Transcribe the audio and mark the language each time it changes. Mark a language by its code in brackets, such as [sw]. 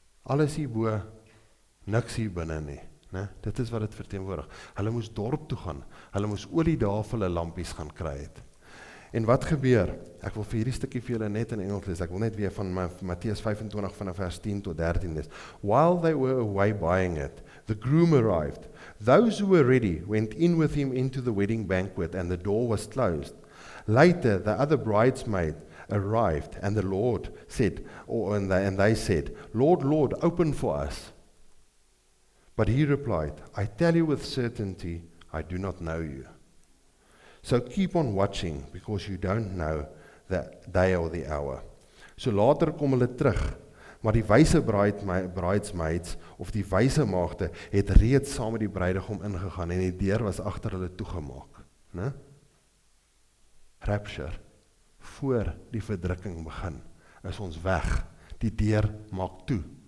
[af] Alles hierbo, niks hier binne nie, né? Dit is wat dit verteenwoordig. Hulle moes dorp toe gaan, hulle moes olie daar vir hulle lampies gaan kry het. En wat gebeur? Ek wil vir hierdie stukkie vir julle net in Engels lees. Ek wil net weer van Matteus 25 vanaf vers 10 tot 13 lees. [en] While they were away buying it, the groom arrived. Those who were ready went in with him into the wedding banquet, and the door was closed. Later, the other bridesmaids arrived, and the Lord said, and they said, Lord, Lord, open for us. But he replied, I tell you with certainty, I do not know you. So keep on watching, because you don't know the day or the hour. [af] So later kom hulle terug, maar die wyse bridesmaids, of die wyse maagde, het reeds saam met die bruidegom ingegaan, en die deur was agter hulle toegemaak. Ne? Rapture, voor die verdrukking begin, is ons weg, die deur maak toe.